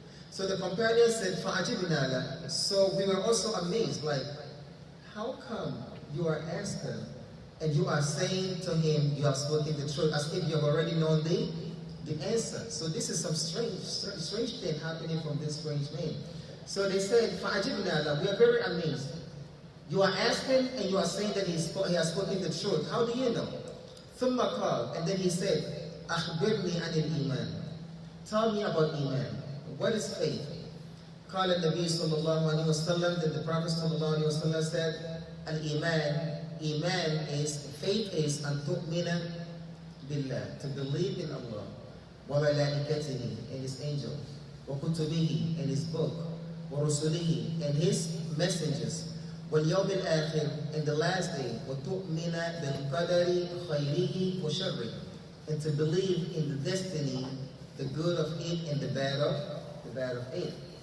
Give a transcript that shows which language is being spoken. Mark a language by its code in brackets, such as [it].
[en] So the companion said, [ar] فَعَجِبْنَا لَهُ. [en] So we were also amazed, like, how come you are asking and you are saying to him, you have spoken the truth, as if you have already known the answer. So this is some strange thing happening from this strange man. So they said, [ar] فَعَجِبْنَا لَهُ. [en] We are very amazed. You are asking and you are saying that he has spoken the truth. How do you know? [ar] ثُمَّ قَالَ, [en] and then he said, [ar] أَخْبِرْنِي عَنِ الْإِيمَانِ. [en] Tell me about Iman. What is faith? [ar] قال النبي صلى الله عليه وسلم, [en] that the Prophet صلى الله عليه وسلم said, Al-Iman, Iman is, faith is [ar] أن تؤمن بالله, [en] to believe in Allah, [ar] وملائكته, [en] and His angel, [ar] وكتبه, [en] and His book, [ar] ورسله, [en] and His messengers, [ar] واليوم الآخر, [en] and the last day, [ar] وتؤمن بالقدر خيره وشره, [en] and to believe in the destiny, the good of it and the bad of it.